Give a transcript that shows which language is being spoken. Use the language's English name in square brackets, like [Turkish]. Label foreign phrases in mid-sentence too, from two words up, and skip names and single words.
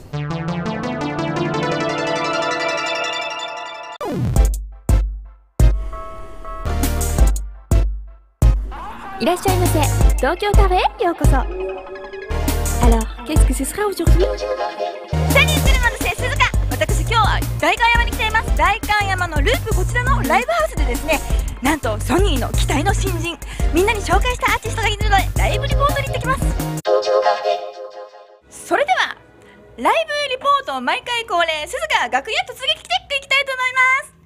[French] Alors, qu'est-ce que ce sera aujourd'hui? Salut, c'est Suzuka. [Japanese] 私今日は代官山に来ています。代官山のループこちらのライブハウスでですね、なんとソニーの期待の新人、みんなに紹介したアーティストがいるのでライブリポートに行ってきます。それではライブリポート毎回恒例、鈴鹿楽屋突撃チェックいきたいと思います。